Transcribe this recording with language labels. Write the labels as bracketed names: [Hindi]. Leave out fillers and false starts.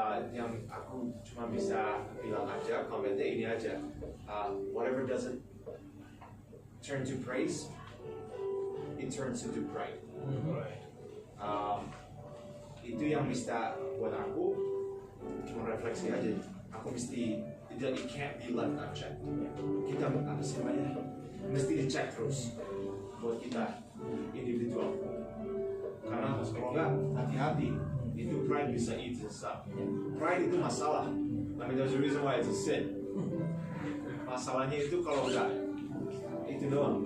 [Indonesian] Yang aku cuma bisa bilang aja, komennya ini aja. [English] Whatever doesn't turn to praise, it turns into pride. [Indonesian] Itu yang bisa buat aku cuma refleksi aja. Aku mesti [English] it can't be left unchecked. [Indonesian] Kita apa sih namanya? Mesti dicek terus buat kita individual. Karena kalau nggak hati-hati, itu pride bisa [English] eat us up. [Indonesian] Pride itu masalah. [English] I mean, there's a reason why it's a sin. [Indonesian] Masalahnya itu kalau nggak itu doang.